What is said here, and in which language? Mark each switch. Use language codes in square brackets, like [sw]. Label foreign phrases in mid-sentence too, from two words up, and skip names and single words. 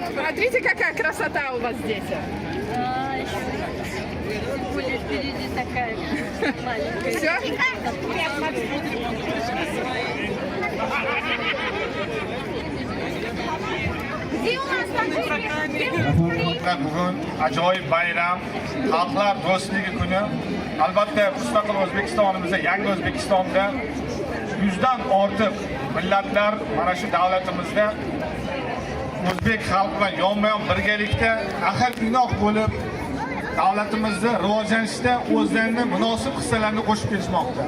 [ru] Смотрите, какая красота у вас здесь. Более впереди такая маленькая. Все? [uz] Bugun ajoyib bayram, xalqlar do'stligi kuni. Albatta mustaqil O'zbekistonimizda, yangi O'zbekistonda 100 dan ortiq millatlar mana shu davlatimizda o'zbek xalqi bilan yonma-yon birgalikda ahil inoq bo'lib davlatimizni rivojlanishda o'zlarini munosib hissalarini qo'shib kelishmoqda.